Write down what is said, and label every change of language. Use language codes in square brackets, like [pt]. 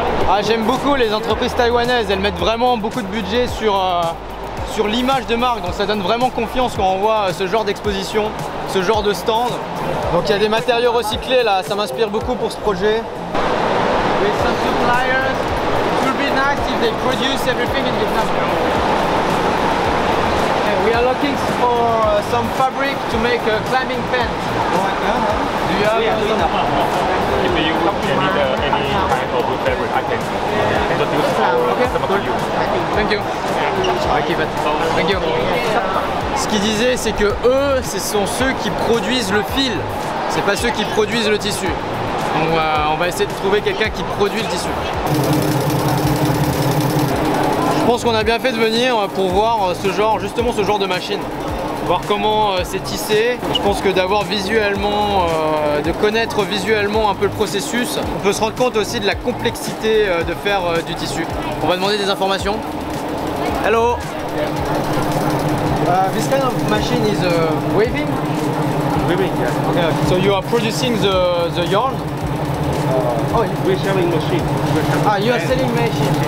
[fr] Ah, j'aime beaucoup les entreprises taïwanaises, elles mettent vraiment beaucoup de budget sur l'image de marque, donc ça donne vraiment confiance quand on voit ce genre d'exposition, ce genre de stand. Donc il y a des matériaux recyclés là, ça m'inspire beaucoup pour ce projet. [en] With some suppliers, it would be nice if they produce everything in Vietnam. And we are looking for some fabric to make a climbing pants. Do you have If you need any kind of fabric, I can introduce our customer to you. Thank you. I keep it. Thank you. [fr] Ce qu'ils disaient, c'est que eux, ce sont ceux qui produisent le fil. C'est pas ceux qui produisent le tissu. Donc on va essayer de trouver quelqu'un qui produit le tissu. Je pense qu'on a bien fait de venir pour voir justement ce genre de machine. Voir comment c'est tissé. Je pense que d'avoir visuellement, de connaître visuellement un peu le processus, on peut se rendre compte aussi de la complexité de faire du tissu. On va demander des informations. Hello. [en] This kind of machine is waving? Weaving, yeah. Okay. So you are producing the yarn? Oh, we're selling machine. You are selling machine.